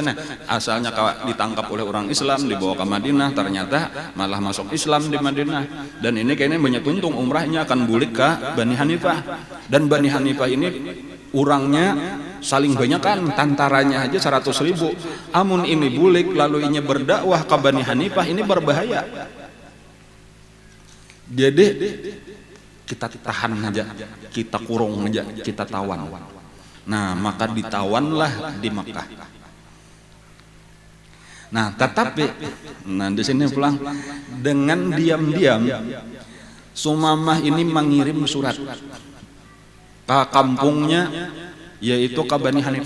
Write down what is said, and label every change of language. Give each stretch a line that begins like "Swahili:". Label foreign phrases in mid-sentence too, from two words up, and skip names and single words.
Indonesian: Nah asalnya ditangkap oleh orang Islam, dibawa ke Madinah, ternyata malah masuk Islam di Madinah.
Banjar: Dan ini kayaknya banyak untung umrahnya akan bulik ke Bani Hanifah. Dan Bani Hanifah ini orangnya saling banyak kan, tantaranya aja 100.000. Amun ini bulik lalu ini berdakwah ke Bani Hanifah, ini berbahaya.
Indonesian: Jadi kita tahan aja, kita kurung aja, kita tawan. Nah maka ditawanlah di Makkah. Nah tetapi di sini pulang dengan diam-diam Sumamah ini mengirim surat ke kampungnya, yaitu ke Bani Hanifah.